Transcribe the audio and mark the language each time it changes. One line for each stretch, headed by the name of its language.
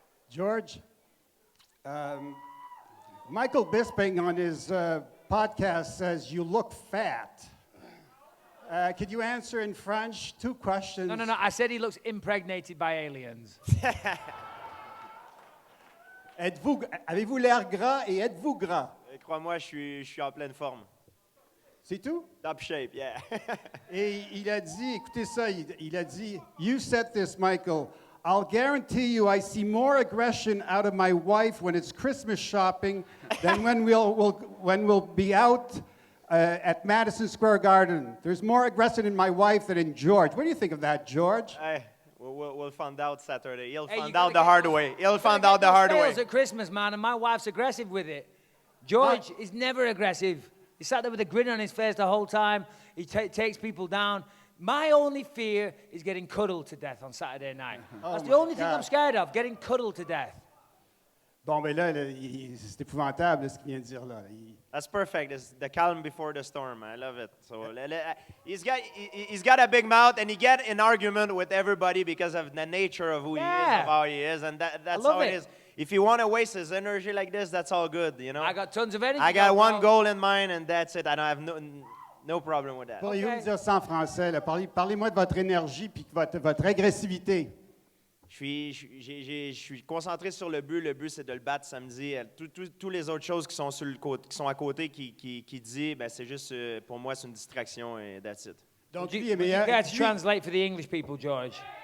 English: George, Michael Bisping on his podcast says you look fat. Could you answer in French 2 questions? No. I said he looks impregnated by aliens.
French: Avez-vous l'air gras et êtes-vous gras? Crois-moi, je suis en pleine forme. C'est tout?
English: Top shape, yeah.
French: Et il a dit,
English: écoutez ça, il a dit, you said this, Michael, I'll guarantee you I see more aggression out of my wife when it's Christmas shopping than when we'll be out at Madison Square Garden. There's more aggression in my wife than in George. What do you think of that, George? We'll find out Saturday. He'll find out the hard way. He'll find out the hard way. At Christmas, man, and my wife's aggressive with it. George is never aggressive. He sat there with a grin on his face the whole time. He takes people down. My only fear is getting cuddled to death on Saturday night. That's the only thing I'm scared of, getting cuddled to death.
French: Bon, mais là, c'est épouvantable ce qu'il vient de dire là.
English: That's perfect. It's the calm before the storm. I love it. So he's got a big mouth, and he get in argument with everybody because of the nature of who he is, of how he is, and that's how it is. If you want to waste his energy like this, that's all good, you know. I got tons of energy. I got one goal in mind, and that's it. I don't have no problem with that.
French: Pourriez-vous me dire ça en français? Parlez-moi de votre énergie puis votre agressivité. Je Je suis concentré sur le but. Le but, c'est de le battre samedi. Toutes les autres choses qui sont, sur le côté, qui sont à côté, qui dit, ben, c'est juste, pour moi, c'est une distraction et
English: that's it.
French: Donc,
English: Would
French: lui est
English: you
French: meilleur.
English: care to translate for the English people, George?